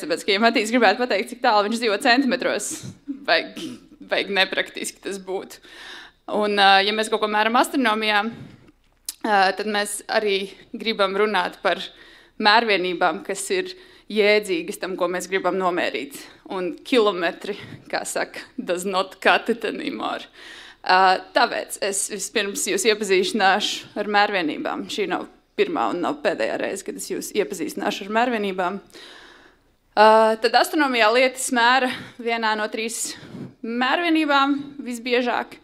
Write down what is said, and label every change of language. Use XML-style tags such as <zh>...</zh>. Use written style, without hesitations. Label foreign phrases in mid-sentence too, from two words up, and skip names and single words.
<lv>Tāpēc, ka ja Matīs gribētu pateikt, cik tālu viņš dzīvo centimetros, vajag nepraktiski tas būtu. Un, ja mēs kaut ko mēram astronomijā, tad mēs arī gribam runāt par mērvienībām, kas ir jēdzīgas tam, ko mēs gribam nomērīt. Un kilometri, kā saka,</lv> <en>does not cut it anymore.</en> <lv>Tāpēc es vispirms jūs iepazīstināšu ar mērvienībām. Šī nav pirmā un nav pēdējā reize, kad es jūs iepazīstināšu ar mērvienībām. Tad astronomijā lietas mēra vienā no 3 mērvienībām visbiežāk.</lv>